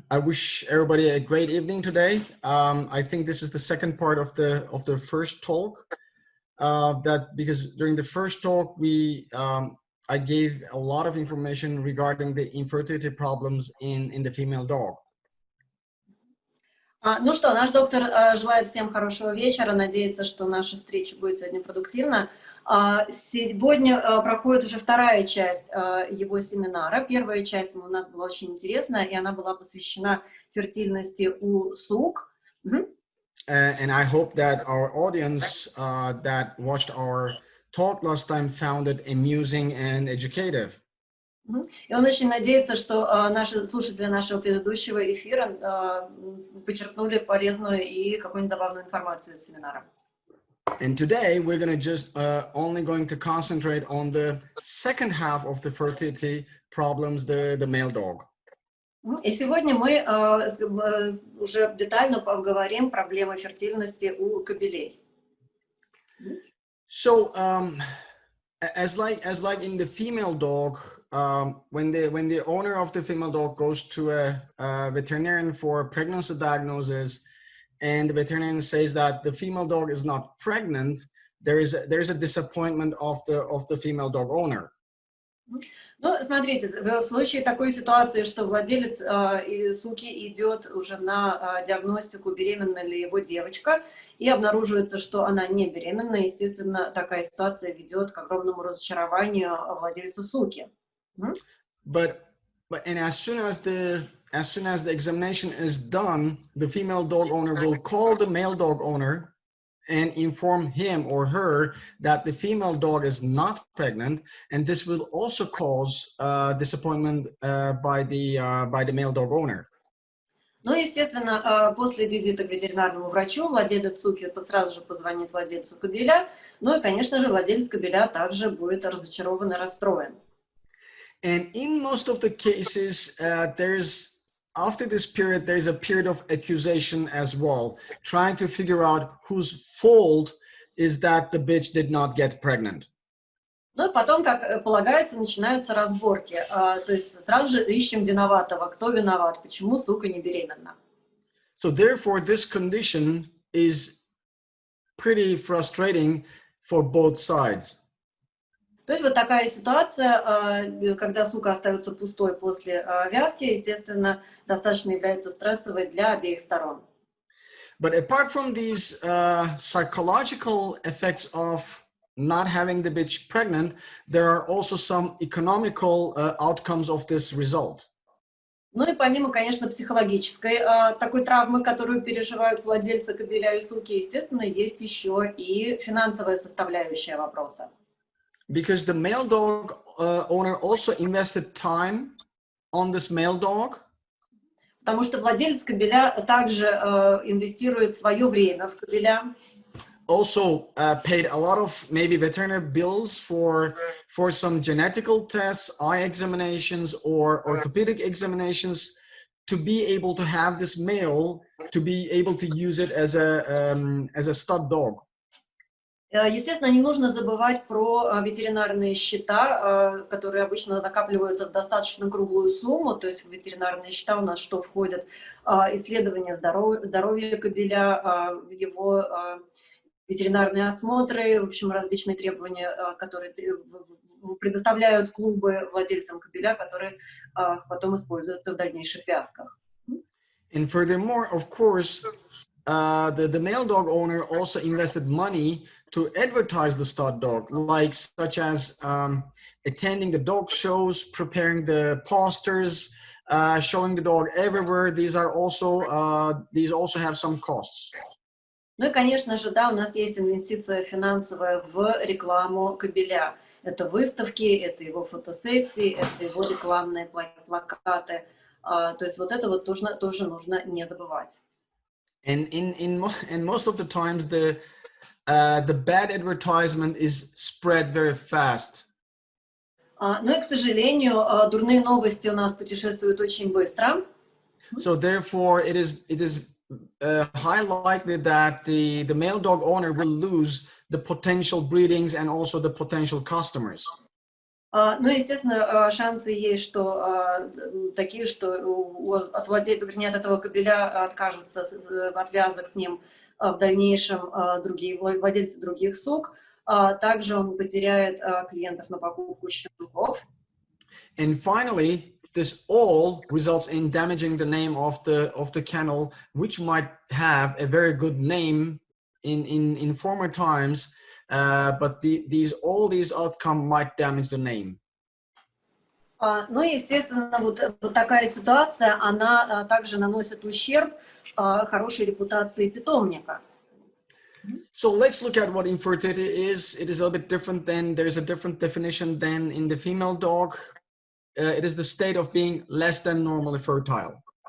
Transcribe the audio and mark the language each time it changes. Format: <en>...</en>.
<en>I wish everybody a great evening today. I think this is the second part of the first talk. Because during the first talk I gave a lot of information regarding the infertility problems in the female dog.</en> <ru>Ну что, наш доктор желает всем хорошего вечера, надеется, что наша встреча будет сегодня продуктивна. Сегодня проходит уже вторая часть его семинара. Первая часть у нас была очень интересная, и она была посвящена фертильности у сук.</ru> <en>And I hope that our audience that watched our talk last time found it amusing and educative.</en> <ru>И он очень надеется, что наши слушатели нашего предыдущего эфира почерпнули полезную и какую-нибудь забавную информацию из семинара.</ru> <en>And today we're going to just only going to concentrate on the second half of the fertility problems, the male dog.</en> <ru>И сегодня мы уже детально поговорим проблемы фертильности у кобелей.</ru> <en>So, as like in the female dog, when the owner of the female dog goes to a veterinarian for a pregnancy diagnosis, and the veterinarian says that the female dog is not pregnant, there is a disappointment of the female dog owner.</en> <ru>Ну, смотрите, в случае такой ситуации, что владелец суки идет уже на диагностику, беременна ли его девочка, и обнаруживается, что она не беременна, естественно, такая ситуация ведет к огромному разочарованию владельца суки.</ru> <en>And as soon as the examination is done, the female dog owner will call the male dog owner and inform him or her that the female dog is not pregnant, and this will also cause disappointment by the male dog owner.</en> <ru>Ну, естественно, после визита к ветеринарному врачу владелец суки сразу же позвонит владельцу кобеля, ну и, конечно же, владелец кобеля также будет разочарован и расстроен.</ru> <en>And in most of the cases, after this period, there's a period of accusation as well, trying to figure out whose fault is that the bitch did not get pregnant.</en> <ru>Ну и потом, как полагается, начинаются разборки. То есть сразу же ищем виноватого, кто виноват, почему сука не беременна.</ru> <en>So therefore, this condition is pretty frustrating for both sides.</en> <ru>То есть вот такая ситуация, когда сука остается пустой после вязки, естественно, достаточно является стрессовой для обеих сторон.</ru> <en>But apart from these psychological effects of not having the bitch pregnant, there are also some economical outcomes of this result.</en> <ru>Ну и помимо, конечно, психологической такой травмы, которую переживают владельцы кобеля и суки, естественно, есть еще и финансовая составляющая вопроса.</ru> <en>Because the male dog owner also invested time on this male dog.</en> <ru>Потому что владелец кобеля также инвестирует свое время в кобеля.</ru> <en>also paid a lot of maybe veterinary bills for some genetical tests, eye examinations, or orthopedic examinations to be able to have this male to be able to use it as a stud dog.</en> <ru>Естественно, не нужно забывать про ветеринарные счета, которые обычно накапливаются в достаточно круглую сумму. То есть в ветеринарные счета у нас что входит? Исследование здоровья кобеля, его ветеринарные осмотры, в общем, различные требования, которые предоставляют клубы владельцам кобеля, которые потом используются в дальнейших вязках.</ru> <en>And furthermore, of course, the male dog owner also invested money to advertise the stud dog, like such as attending the dog shows, preparing the posters, showing the dog everywhere. These also have some costs.</en> <ru>Ну и, конечно же, да, у нас есть инвестиция финансовая в рекламу кобеля. Это выставки, это его фотосессии, это его рекламные плакаты. То есть вот это вот тоже нужно не забывать.</ru> <en>And most of the times the bad advertisement is spread very fast.</en> <ru>Но и, к сожалению, дурные новости у нас путешествуют очень быстро.</ru> <en>So therefore, it is high likely that the male dog owner will lose the potential breedings and also the potential customers.</en> <ru>Ну, естественно, шансы есть, что такие, что от этого кобеля откажутся от вязок с ним в дальнейшем другие владельцы других сук. Также он потеряет клиентов на покупку щенков.</ru> <en>And finally, this all results in damaging the name of the kennel, which might have a very good name in former times, but all these outcome might damage the name.</en> <ru>Ну, естественно, вот такая ситуация, она также наносит ущерб хорошей репутации питомника.</ru> <en>So let's look at what infertility is. It is a little bit different there's a different definition than in the female dog. It is the state of being less than normally fertile.</en>